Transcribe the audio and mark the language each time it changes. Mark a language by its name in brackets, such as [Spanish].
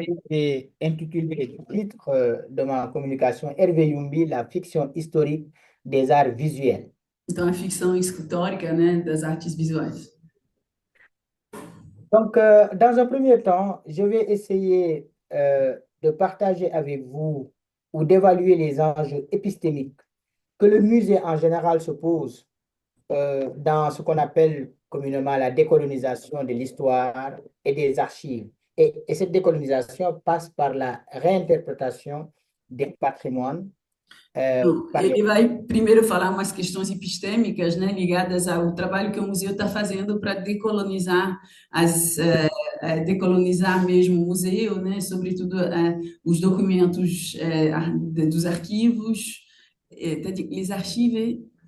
[French] J'ai intitulé le titre de ma communication Hervé Youmbi, la fiction historique des arts visuels. [Portuguese] Então, a ficção escultórica, né, das artes visuais. [French] Donc, dans un premier temps, je vais essayer de partager avec vous ou d'évaluer les enjeux épistémiques que le musée en général se pose dans ce qu'on appelle communément la décolonisation de l'histoire et des archives. Et cette décolonisation passe par la réinterprétation des patrimoines par les... [Portuguese] Ele vai primeiro falar umas questões epistêmicas, né, ligadas ao trabalho que o museu está fazendo para decolonizar decolonizar mesmo o museu, né, sobretudo os documentos dos arquivos, [French] les archives